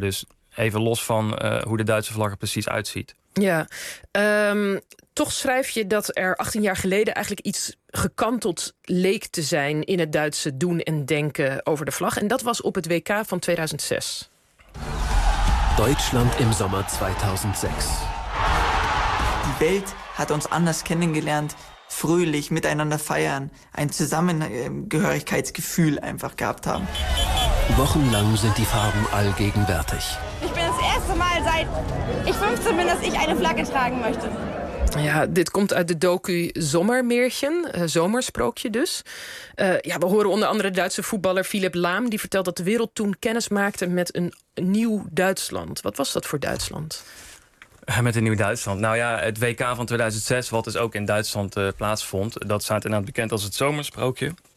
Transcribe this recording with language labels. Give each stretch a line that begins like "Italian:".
Dutch: Dus even los van hoe de Duitse vlag er precies uitziet. Ja. Toch schrijf je dat er 18 jaar geleden eigenlijk iets gekanteld leek te zijn in het Duitse doen en denken over de vlag. En dat was op het WK van 2006.
German: Deutschland im Sommer 2006. Die Welt hat uns anders kennengelernt, fröhlich miteinander feiern, ein Zusammengehörigkeitsgefühl einfach gehabt haben. Wochenlang sind die Farben allgegenwärtig. Ich bin das erste Mal seit ich 15 bin, dass ich eine Flagge tragen möchte.
Dutch: Ja, dit komt uit de docu Sommermeertjen, zomersprookje dus. Ja, we horen onder andere de Duitse voetballer Philipp Lahm. Die vertelt dat de wereld toen kennis maakte met een nieuw Duitsland. Wat was dat voor Duitsland? Met een nieuw Duitsland? Nou ja, het WK van 2006, wat dus ook in Duitsland plaatsvond, dat staat inderdaad bekend als het zomersprookje.